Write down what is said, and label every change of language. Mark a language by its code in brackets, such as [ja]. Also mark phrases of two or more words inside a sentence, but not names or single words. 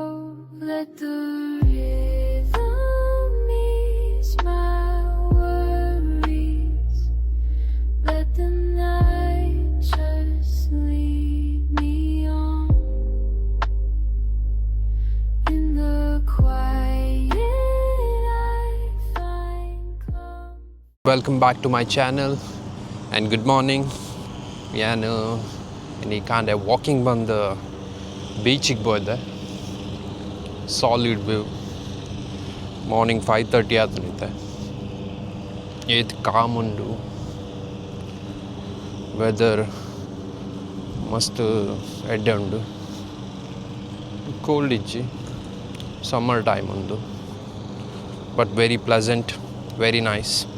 [en] Let the rhythm ease my worries, let the night just lead me on. In the quiet I find calm. Welcome back to my channel and good morning. [tcy] ನಾನು ಈ ಕಾಂಡೆ ವಾಕಿಂಗ್ ಬಂದು ಬೀಚಿಗೆ ಹೋದೆ. [en] solid view, morning 5:30 ಆತನಿತ್ತೆ. [tcy] ಏತ್ ಕಾಮ್ ಉಂಡು, ವೆದರ್ ಮಸ್ತ್ ಎಡ್ಡೆ ಉಂಡು, ಕೋಲ್ಡ್ ಇಜ್ಜಿ, [en] summer time [tcy] ಉಂಡು, [en] but very pleasant, very nice.